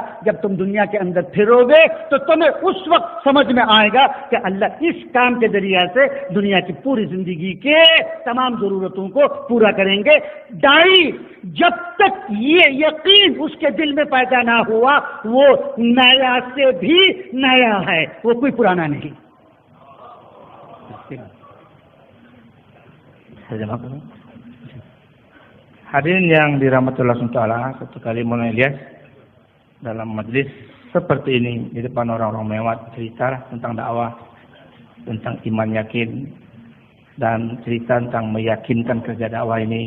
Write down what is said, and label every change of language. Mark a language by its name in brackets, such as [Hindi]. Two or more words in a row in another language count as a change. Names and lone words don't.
[Urdu] جب تم دنیا کے اندر پھرو گے تو تمہیں اس وقت سمجھ میں آئے گا کہ اللہ اس کام کے ذریعے سے دنیا کی پوری زندگی کے تمام ضرورتوں کو پورا کریں گے۔ دائی جب تک یہ یقین اس کے دل میں پیدا نہ ہوا، وہ نیا سے بھی نیا ہے، وہ کوئی پرانا نہیں۔ [Indonesian] Hadirin yang dirahmati Allah SWT, satu kali Maulana Ilyas dalam majlis seperti ini di depan orang-orang mewah cerita tentang dakwah, tentang iman yakin, dan cerita tentang meyakinkan kerja dakwah ini.